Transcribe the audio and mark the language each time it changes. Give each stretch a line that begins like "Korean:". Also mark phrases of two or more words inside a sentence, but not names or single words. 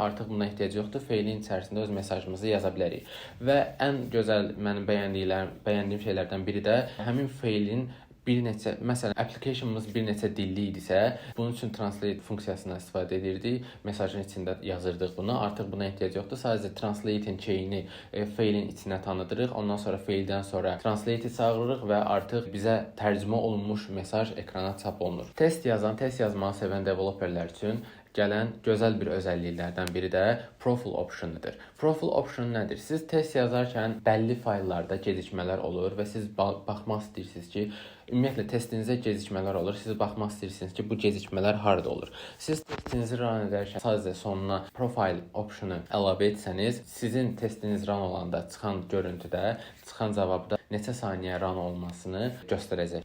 Azerbaijani: Artıq buna ehtiyac yoxdur. Failin içərisində öz mesajımızı yaza bilərik. Və ən gözəl mənim bəyəndiyim şeylərdən biri də həmin failin bir neçə, məsələn, applicationımız bir neçə dilli idisə, bunun üçün translate funksiyasından istifadə edirdik. Mesajın içində yazırdıq bunu. Artıq buna ehtiyac yoxdur. Sadəcə
English: translate-in keyini
Azerbaijani: failin içinə tanıdırıq. Ondan sonra faildən sonra translate-i çağırırıq və artıq bizə tərcümə olunmuş mesaj ekrana çap olunur. Test yazmağı sevən developerlər üçün gələn gözəl bir özəlliklərdən biri də
English: profile optionudur. Profile option
Azerbaijani: nədir? Siz test yazarkən bəlli fayllarda gecikmələr olur və siz baxmaq istəyirsiniz ki, ümumiyyətlə testinizə gecikmələr olur. Siz baxmaq istəyirsiniz ki, bu gecikmələr harda olur. Siz testinizi run edərkən sadəcə sonuna
English: profile optionu
Azerbaijani: əlavə etsəniz, sizin testiniz run olanda çıxan görüntüdə, çıxan cavabda neçə saniyə run olmasını göstərəcək.